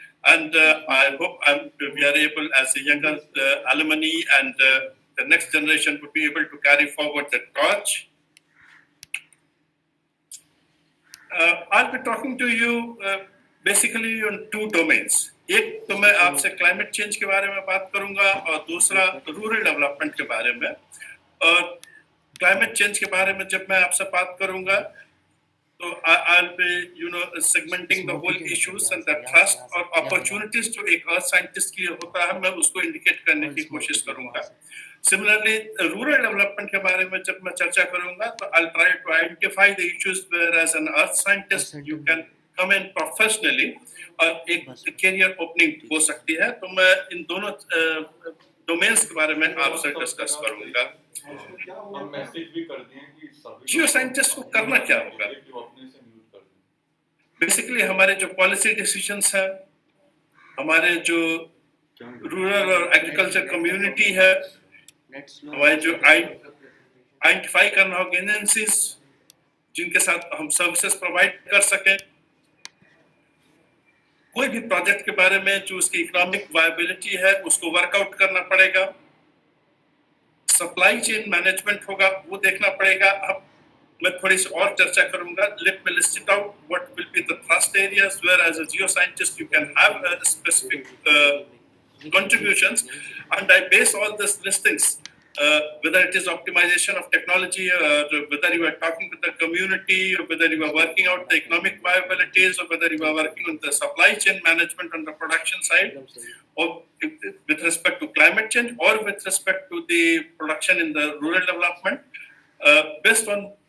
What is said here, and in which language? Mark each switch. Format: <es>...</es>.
<en>And I hope we are able, as a younger alumni and the next generation, would be able to carry forward the torch. I'll be talking to you basically on two domains.</en> <hi>एक तो मैं आपसे climate change के बारे में बात करूंगा और दूसरा रूरल डेवलपमेंट के बारे में. और क्लाइमेट चेंज के बारे में जब मैं आपसे बात करूंगा तो</hi> <en>I'll be segmenting the whole issues and the thrust</en> <hi>और opportunities जो एक अर्थ साइंटिस्ट के लिए होता है मैं उसको इंडिकेट करने की कोशिश करूंगा.</hi> <en>Similarly,</en> <hi>रूरल डेवलपमेंट के बारे में जब मैं चर्चा करूंगा तो</hi> <en>I'll try to identify the issues where as an earth scientist you can come in professionally</en> <hi>और एक कैरियर ओपनिंग हो सकती है. तो मैं इन दोनों डोमेन्स के बारे में आपसे डिस्कस करूंगा. हम मैसेज भी कर दिए कि सभी जियो साइंटिस्ट को करना क्या होगा. बेसिकली हमारे जो पॉलिसी डिसीजंस हैं, हमारे जो रूरल और एग्रीकल्चर कम्युनिटी है, हमारे जो आइडेंटिफाई करना ऑर्गेनाइजेशंस जिनके साथ हम सर्विसेज प्रोवाइड कर सकें, कोई भी प्रोजेक्ट के बारे में जो उसकी इकोनॉमिक वायबिलिटी है उसको वर्कआउट करना पड़ेगा. सप्लाई चेन मैनेजमेंट होगा, वो देखना पड़ेगा. अब मैं थोड़ी सी और चर्चा करूंगा.</hi> <en>Let me list it out. What will be the thrust areas where as a geoscientist you can have specific contributions, and I base all these listings, whether it is optimization of technology, or whether you are talking with the community, or whether you are working out the economic viabilities, or whether you are working on the supply chain management on the production side, or with respect to climate change, or with respect to the production in the rural development, based on</en>